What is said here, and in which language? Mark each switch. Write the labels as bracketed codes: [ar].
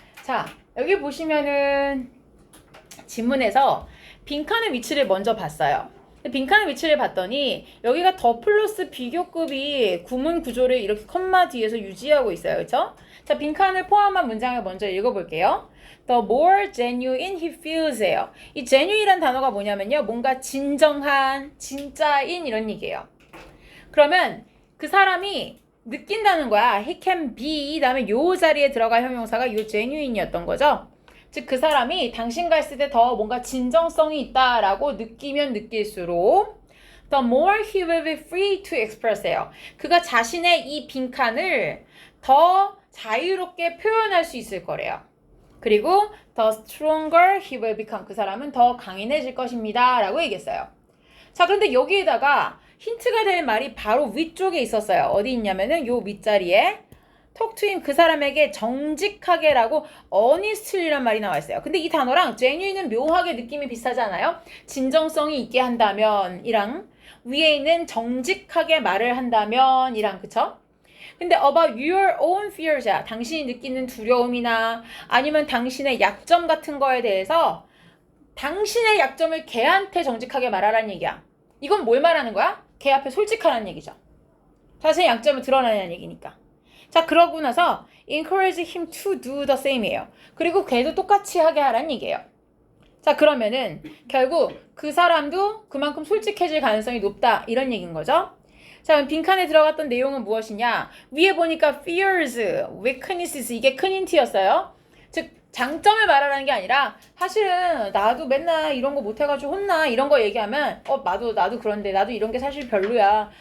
[ko] 자, 여기 보시면은 지문에서 빈칸의 위치를 먼저 봤어요. 빈칸의 위치를 봤더니 여기가 더 플러스 비교급이 구문 구조를 이렇게 컴마 뒤에서 유지하고 있어요. 그렇죠? 자, 빈칸을 포함한 문장을 먼저 읽어볼게요. [en] The more genuine he feels예요. [ko] 이 genuine이란 단어가 뭐냐면요. 뭔가 진정한, 진짜인 이런 얘기예요. 그러면 그 사람이 느낀다는 거야. [en] He can be [ko] 다음에 요 자리에 들어갈 형용사가 요 genuine이었던 거죠. 즉 그 사람이 당신과 있을 때 더 뭔가 진정성이 있다라고 느끼면 느낄수록 [en] the more he will be free to express [ko] 예요. 그가 자신의 이 빈칸을 더 자유롭게 표현할 수 있을 거래요. 그리고 [en] the stronger he will become. [ko] 그 사람은 더 강인해질 것입니다. 라고 얘기했어요. 자, 그런데 여기에다가 힌트가 될 말이 바로 위쪽에 있었어요. 어디 있냐면은 요 윗자리에 [en] talk to him, [ko] 그 사람에게 정직하게라고 [en] honestly [ko] 란 말이 나와 있어요. 근데 이 단어랑 genuine은 묘하게 느낌이 비슷하지 않아요? 진정성이 있게 한다면 이랑 위에 있는 정직하게 말을 한다면 이랑, 그쵸? 근데 [en] about your own fears야. [ko] 당신이 느끼는 두려움이나 아니면 당신의 약점 같은 거에 대해서 당신의 약점을 걔한테 정직하게 말하라는 얘기야. 이건 뭘 말하는 거야? 걔 앞에 솔직하라는 얘기죠. 자신의 약점을 드러내는 얘기니까. 자, 그러고 나서 [en] encourage him to do the same이에요. [ko] 그리고 걔도 똑같이 하게 하라는 얘기예요. 자, 그러면은 결국 그 사람도 그만큼 솔직해질 가능성이 높다 이런 얘기인 거죠. 자, 그럼 빈칸에 들어갔던 내용은 무엇이냐? 위에 보니까 [en] fears, weaknesses [ko] 이게 큰 힌트였어요. 즉 장점을 말하라는 게 아니라 사실은 나도 맨날 이런 거 못해가지고 혼나 이런 거 얘기하면 나도 그런데 나도 이런 게 사실 별로야.